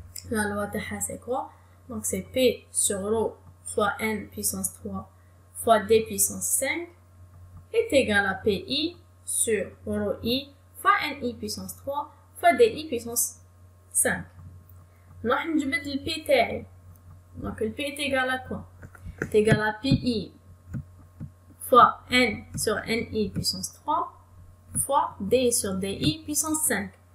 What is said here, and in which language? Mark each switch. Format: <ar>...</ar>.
<fr>La loi</fr> <ar>تاعها</ar> <fr>c'est quoi? Donc, c'est P sur rho fois N puissance 3 fois D puissance 5 est égal à PI sur rho I fois NI puissance 3 fois DI puissance 5.</fr> <ar>نروح نجبد le P تاعي.</ar> <fr>Donc le P est égal à quoi? C'est égal à PI fois N sur NI puissance 3 fois D sur DI puissance 5.</fr>